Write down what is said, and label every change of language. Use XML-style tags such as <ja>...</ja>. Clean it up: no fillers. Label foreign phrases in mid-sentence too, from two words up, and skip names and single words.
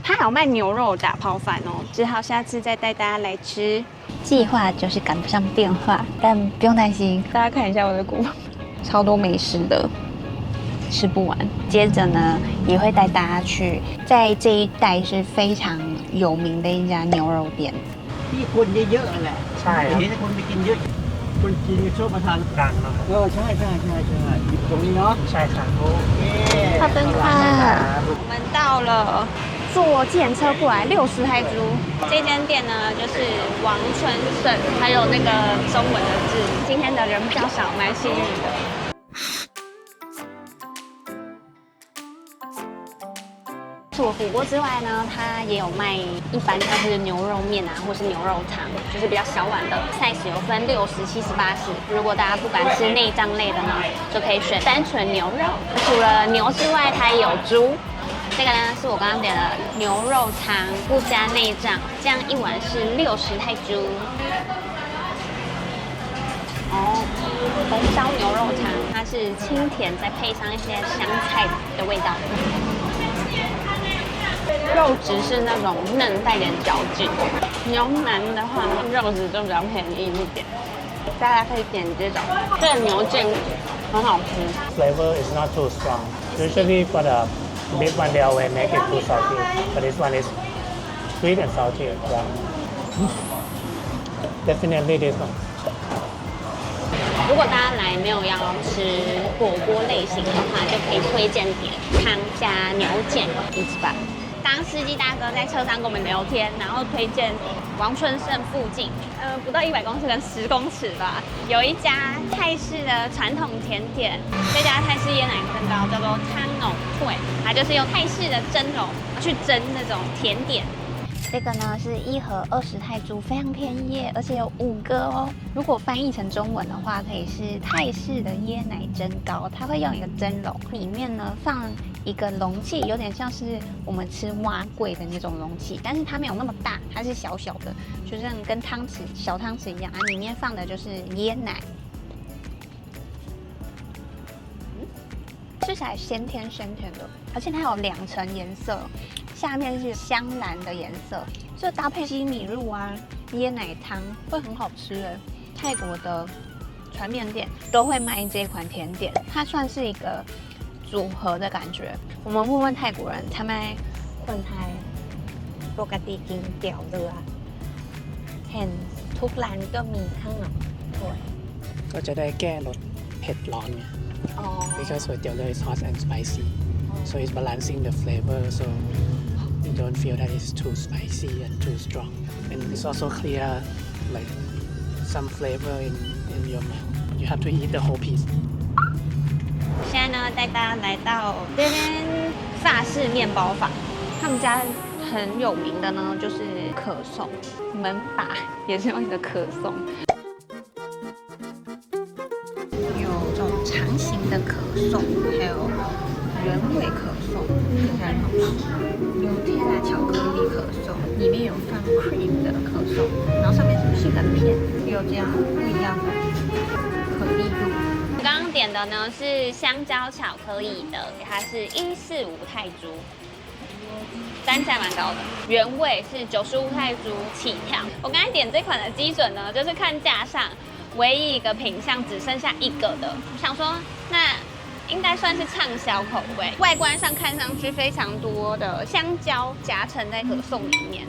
<zh>他還有賣牛肉打拋飯哦，只好下次再帶大家來吃。計劃就是趕不上變化，但不用擔心。大家看一下我的鼓，超多美食的，吃不完。接着呢，也會帶大家去在這一帶是非常有名的一家牛肉店。</zh> <th>ที่คนเยอะๆแหละ ใช่ครับ เห็นคนไปกินเยอะคนจีนชอบมาทาน ดังเนาะ ใช่ตรงนี้เนาะ ใช่ครับ โอเค</th> <zh>好灯卡，我们到了，坐计程車過來60泰銖。這間店呢，就是王春勝，還有那個中文的字。今天的人比較少，蠻幸運的。除了火鍋之外呢，它也有賣一般像是牛肉麵啊，或是牛肉湯，就是比較小碗的 size 有分60、70、80。如果大家不敢吃內臟類的呢，就可以選單純牛肉。除了牛之外，它也有豬。這個呢是我剛剛點的牛肉湯，不加內臟，這樣一碗是60泰銖。哦，紅燒牛肉湯，它是清甜，再配上一些香菜的味道。肉質是那種嫩帶點嚼勁，牛腩的話肉質就比較便宜一點，大家可以點這種，這個牛腱很好吃。</zh> <en>Flavor is not too strong. Usually for the beef one they always make it too salty, but this one is sweet and salty. Yeah. Definitely this one.</en> <zh>如果大家來沒有要吃火鍋類型的話，就可以推薦點湯加牛腱一起吧。當司機大哥在車上跟我們聊天，然後推薦王春勝附近，不到100公尺跟10公尺吧，有一家泰式的傳統甜點。這家泰式椰奶蒸糕叫做湯農會，它就是用泰式的蒸籠去蒸那種甜點。這個呢是1盒20泰銖，非常便宜耶，而且有5個哦。如果翻譯成中文的話，可以是泰式的椰奶蒸糕。它會用一個蒸籠，裡面呢放一個容器，有點像是我們吃碗粿的那種容器，但是它沒有那麼大，它是小小的，就像跟湯匙小湯匙一樣啊。裡面放的就是椰奶，吃起來鮮甜鮮甜的，而且它有2 層顏色。下面是香藍的顏色，這搭配西米露啊、椰奶湯會很好吃誒。泰國的船麵店都會賣這款甜點，它算是一個組合的感覺。我們問問泰國人，他們</zh> <th>คนไทยปกติกินเตี๋ยวเรือเห็นทุกร้านก็มีข้างหลังถ้วย ก็จะได้แก้รสเผ็ดร้อนไง</th> <en>because ก๋วยเตี๋ยวเรือ is hot and spicy so it's balancing the flavor so you don't feel that it's too spicy and too strong and it's also clear like some flavor in your mouth you have to eat the whole piece</en> <zh>現在呢帶大家來到這邊法式麵包坊他们家很有名的呢，就是可颂，门把也是用一个可颂。有这种长形的可颂，還有原味可頌，看起來很好吃。有天然巧克力可頌，裡面有放 cream 的可頌，然後上面是杏仁片，有這樣不一樣的可麗露。剛剛點的呢是香蕉巧克力的，它是145 泰銖，單價蠻高的。原味是95泰銖起跳。我剛才點這款的基準呢，就是看架上唯一一個品項只剩下一個的，我想說那應該算是暢銷口味。外觀上看上去非常多的香蕉夾層在可頌裡面。</zh>